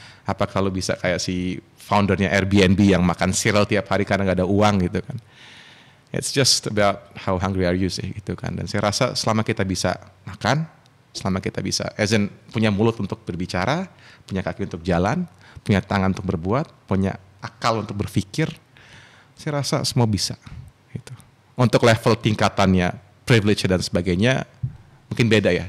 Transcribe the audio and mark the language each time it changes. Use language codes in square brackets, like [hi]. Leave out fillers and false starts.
[id] Apa kalau bisa kayak si foundernya Airbnb yang makan cereal tiap hari karena gak ada uang gitu kan. [en] It's just about how hungry are you [id] sih gitu kan. Dan saya rasa selama kita bisa makan, selama kita bisa punya mulut untuk berbicara, punya kaki untuk jalan, punya tangan untuk berbuat, punya akal untuk berpikir, saya rasa semua bisa gitu. Untuk level tingkatannya, privilege dan sebagainya mungkin beda ya.